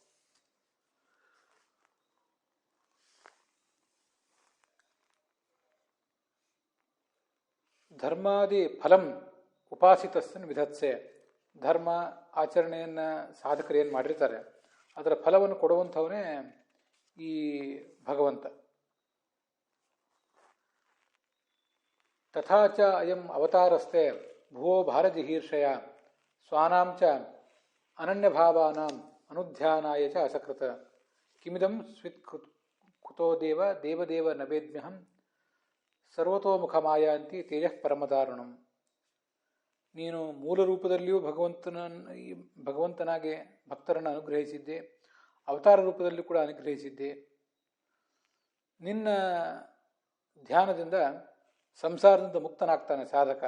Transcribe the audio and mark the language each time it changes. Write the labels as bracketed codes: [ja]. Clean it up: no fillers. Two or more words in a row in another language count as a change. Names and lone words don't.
[sa] ಧರ್ಮಾದಿ ಫಲಂ ಉಪಾಸಿತಸ್ಸನ್ ವಿಧತ್ಸೆ. [kn] ಧರ್ಮ ಆಚರಣೆಯನ್ನು ಸಾಧಕರು ಏನು ಮಾಡಿರ್ತಾರೆ ಅದರ ಫಲವನ್ನು ಕೊಡುವಂಥವನೇ ಈ ಭಗವಂತ. [sa] ತಥಾ ಚ ಅಯಂ ಅವತಾರಸ್ತೆ ಭುವೋ ಭಾರಜಿಹೀರ್ಷಯ ಸ್ವಾನಾಂ ಚ ಅನನ್ಯಭಾವಾನಾಂ ಅನುಧ್ಯಾನಾಯ ಚ ಅಸಕೃತ ಕಿಮಿದಂ ಸ್ವಿತ್ ಕುತೋ ದೇವದೇವ ನವೇದ್ಮ್ಯಹಂ ಸರ್ವತೋಮುಖಮಾಯಾಂತಿ ತೇಜಃ ಪರಮದಾರುಣಂ. [kn] ನೀನು ಮೂಲ ರೂಪದಲ್ಲಿಯೂ ಭಗವಂತನಾಗಿ ಭಕ್ತರನ್ನು ಅನುಗ್ರಹಿಸಿದ್ದೆ, ಅವತಾರ ರೂಪದಲ್ಲಿ ಕೂಡ ಅನುಗ್ರಹಿಸಿದ್ದೆ. ನಿನ್ನ ಧ್ಯಾನದಿಂದ ಸಂಸಾರದಿಂದ ಮುಕ್ತನಾಗ್ತಾನೆ ಸಾಧಕ.